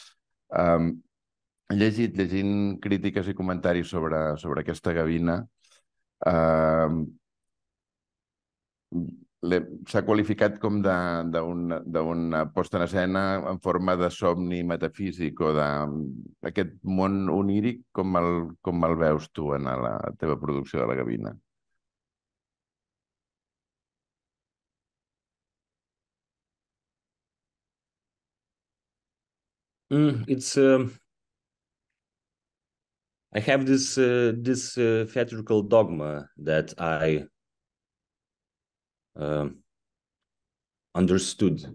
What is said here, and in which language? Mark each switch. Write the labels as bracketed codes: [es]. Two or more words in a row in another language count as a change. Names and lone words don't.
[ca] llegint crítiques i comentaris sobre aquesta gavina, s'ha qualificat com d'una posta en escena en forma de somni metafísic o d'aquest món oníric. Com el veus tu en la teva producció de la gavina? [en] It's I have this theatrical dogma that I understood.